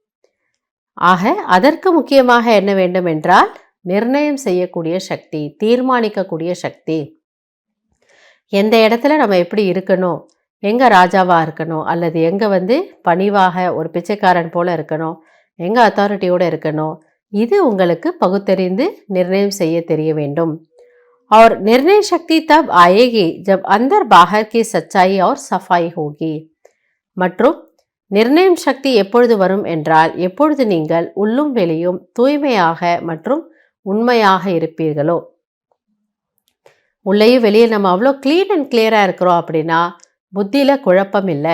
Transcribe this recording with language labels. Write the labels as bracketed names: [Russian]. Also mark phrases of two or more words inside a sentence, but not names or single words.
[Tamil] ஆக அதற்கு முக்கியமாக என்ன வேண்டும் என்றால் நிர்ணயம் செய்யக்கூடிய சக்தி, தீர்மானிக்கக்கூடிய சக்தி. எந்த இடத்துல நம்ம எப்படி இருக்கணும், எங்கே ராஜாவாக இருக்கணும் அல்லது எங்கே பணிவாக ஒரு பிச்சைக்காரன் போல் இருக்கணும், எங்கே அத்தாரிட்டியோடு இருக்கணும், இது உங்களுக்கு பகுத்தறிந்து நிர்ணயம் செய்ய தெரிய வேண்டும். [Hindi] और निर्णय शक्ति तब आएगी जब अंदर बाहर की सच्चाई और सफाई होगी. [Tamil] மற்றும் நிர்ணயம் சக்தி எப்பொழுது வரும் என்றால், எப்பொழுது நீங்கள் உள்ளும் வெளியும் தூய்மையாக மற்றும் உண்மையாக இருப்பீர்களோ. உள்ளேயும் வெளியே நம்ம அவ்வளோ [English] clean and clear [Tamil] இருக்கிறோம் அப்படின்னா புத்தியில் குழப்பம் இல்லை.